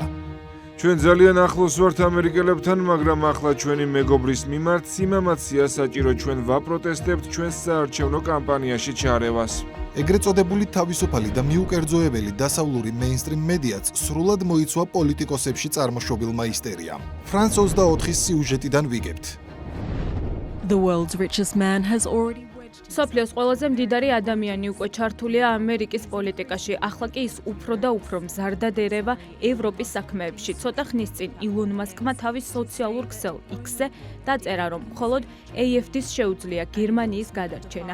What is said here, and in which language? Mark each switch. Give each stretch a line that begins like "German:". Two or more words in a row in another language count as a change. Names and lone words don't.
Georgian: ჩვენ ძალიან ახლოს ვართ ამერიკელებთან, მაგრამ ახლა ჩვენი მეგობრის მიმართ სიმამაცია საჭირო, ჩვენ ვაპროტესტებთ ჩვენს საარჩევნო კამპანიაში ჩარევას. ეგრეთ წოდებული თავისუფალი და მიუკერძოებელი დასავლური მეინსტრიმ მედიაც სრულად მოიცვა პოლიტიკოსებში წარმოშობილმა ისტერიამ. ფრანს 24-ის სიუჟეტიდან ვიგებთ.
English: The world's richest man has already
Georgian: სოფლიოს ყველაზე მდიდარი ადამიანი უკვე ჩართულია ამერიკის პოლიტიკაში. ახლა კი ის უფრო და უფრო მზარდად ერევა ევროპის საქმეებში. ცოტა ხნის წინ ილონ მასკმა თავის სოციალურ ქსელ X-ზე დაწერა, რომ მხოლოდ AfD-ს შეუძლია გერმანიის გადარჩენა.